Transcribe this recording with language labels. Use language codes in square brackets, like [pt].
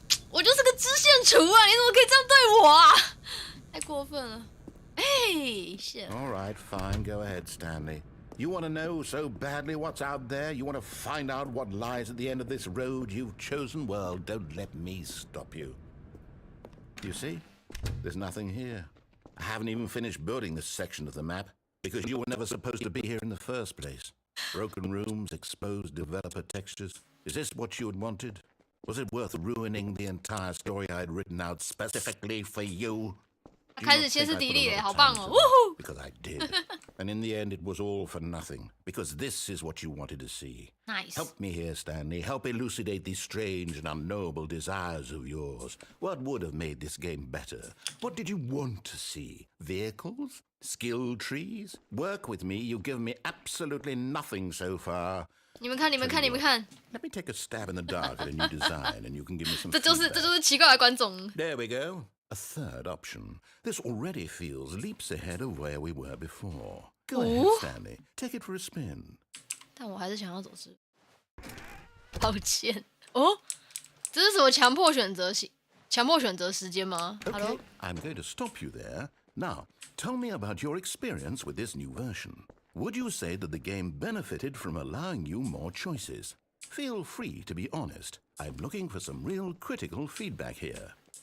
[zh] 我就是个支线厨啊！你怎么可以这样对我啊？太过分了！哎， [en] shit。 All right, fine. Go ahead, Stanley. You want to know so badly what's out there? You want to find out what lies at the end of this road you've chosen? Well, don't let me stop you. You see? There's nothing here. I haven't even finished building this section of the map because you were never supposed to be here in the first place. Broken rooms, exposed developer textures. Is this what you had wanted? Was it worth ruining the entire story I had written out specifically for you? [zh] 开始歇斯底里耶，好棒哦！ [en] Because I did. And in the end, it was all for nothing. Because this is what you wanted to see. Nice. Help me here, Stanley. Help elucidate these strange and unknowable desires of yours. What would have made this game better? What did you want to see? Vehicles? Skill trees? Work with me. You've given me absolutely nothing so far. [zh] 你们看，你们看，你们看， [en] Let me take a stab in the dark at a new design, and you can give me some [zh] 这就是 [en] feedback. [zh] 奇怪的观众。 [en] There we go. A third option. This already feels leaps ahead of where we were before. Go ahead, Stanley. Take it for a spin. [zh] 但我还是想要走失。抱歉哦，这是什么强迫选择时间吗 [en] Okay, ？Hello， I'm going to stop you there. Now, tell me about your experience with this new version. Would you say that the game benefited from allowing you more choices? Feel free to be honest. I'm looking for some real critical feedback here.